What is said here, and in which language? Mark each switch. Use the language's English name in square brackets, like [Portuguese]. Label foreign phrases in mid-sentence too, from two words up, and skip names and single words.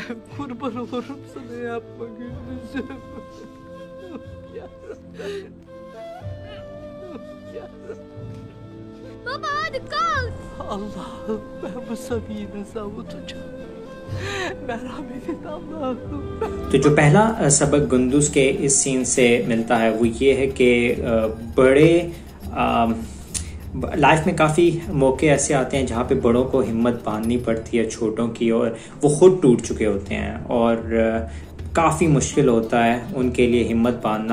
[Turkish] Kurban olurum sana, yapma Gündüz'üm. Yavrum. Yavrum. Baba hadi kalk. Allah'ım, ben bu Sabi'yi nasıl avutacağım? merhamet et Allah'ım. [Hindi] तो जो पहला सबक गुंदुज के इस सीन से मिलता है वो ये है कि बड़े लाइफ में काफ़ी मौके ऐसे आते हैं जहाँ पे बड़ों को हिम्मत बांधनी पड़ती है छोटों की, और वो खुद टूट चुके होते हैं, और काफ़ी मुश्किल होता है उनके लिए हिम्मत बांधना।